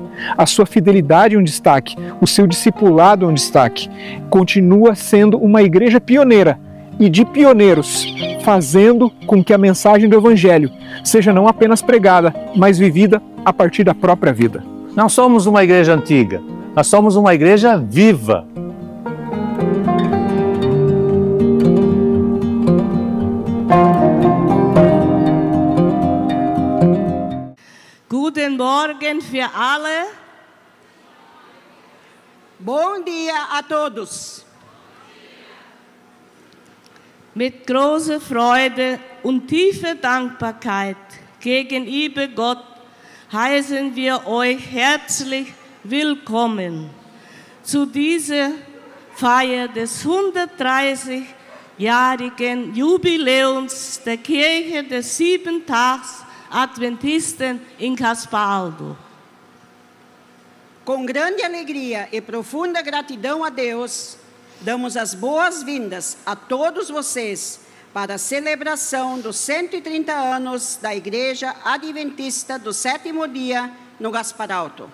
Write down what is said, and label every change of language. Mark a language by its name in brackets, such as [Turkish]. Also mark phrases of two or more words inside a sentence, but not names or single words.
[Portuguese] A sua fidelidade é um destaque, o seu discipulado é um destaque. Continua sendo uma igreja pioneira e de pioneiros, fazendo com que a mensagem do Evangelho seja não apenas pregada, mas vivida a partir da própria vida. Não somos uma igreja antiga, nós somos uma igreja viva. [German] Guten Morgen für alle. [Portuguese] Bom dia a todos. [German] Mit großer Freude und tiefer Dankbarkeit gegenüber Gott heißen wir euch herzlich willkommen zu dieser Feier des 130-jährigen Jubiläums der Kirche des Siebentags-Adventisten em Gaspar Alto. [Portuguese] Com grande alegria e profunda gratidão a Deus, damos as boas-vindas a todos vocês para a celebração dos 130 anos da Igreja Adventista do Sétimo Dia no Gaspar Alto.